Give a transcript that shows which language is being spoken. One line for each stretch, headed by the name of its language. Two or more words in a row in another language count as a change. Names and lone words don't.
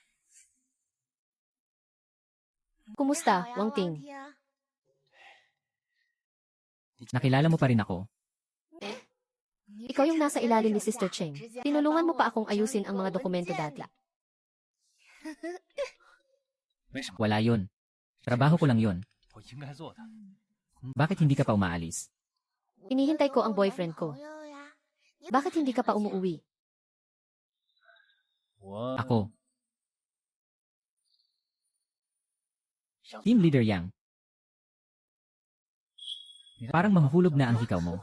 Filipino: Kumusta, Wang Ting? nakilala mo pa rin ako. Ikaw yung nasa ilalim ni Sister Cheng. Tinulungan mo pa akong ayusin ang mga dokumento dati.
Chinese: 没什么，
Filipino: Wala yon. Trabaho ko lang yon.
Chinese: 我应该做的。
Filipino: Bakit hindi ka pa umaalis? Inihintay ko ang boyfriend ko. Bakit hindi ka pa umuuwi?
Chinese: 我
Filipino: Ako.
English: Team Leader
Filipino: Yang. Parang mahuhulog na ang hikaw mo.